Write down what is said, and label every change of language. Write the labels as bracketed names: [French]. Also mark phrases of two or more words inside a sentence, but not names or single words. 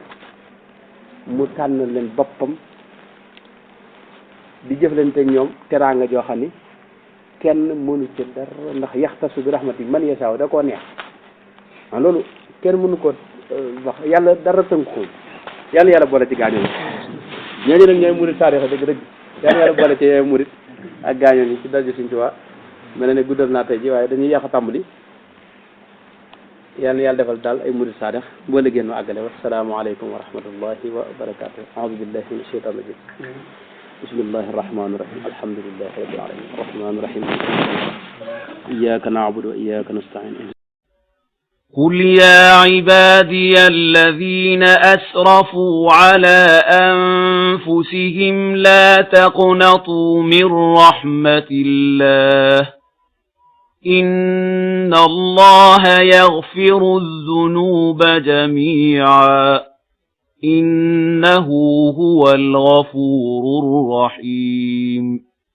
[Wolof] mu tànn leen boppam di jëflanteeg ñoom teraanga joo xam ni kenn mënu ci dara ndax yaxtasu bi [Arabic] رحمته من يشاء [Wolof] da koo neex loolu kenn mënu ko wax yàlla dara tënk ko yàlla boole ci gaañoo yi ñooñu nag ñooy murit saadiq dëgg yàlla boole ci yooyu murit ak gaañoo yi ci daju Sëñ Tuubaa mel na ne guddal naa tey ji waaye dañuy yàq a tàmbali yàlla defal daal ay murit saadiq boo liggéey nu àggale [Arabic] والسلام عليكم ورحمة الله وبركاته أعوذ بالله من الشيطان الرجيم بسم الله الرحمن الرحيم الحمد لله رب العالمين الرحمن الرحيم إياك نعبد وإياك نستعين قل يا عبادي الذين أسرفوا على أنفسهم لا تقنطوا من رحمة الله إن الله يغفر الذنوب جميعا إنه هو الغفور الرحيم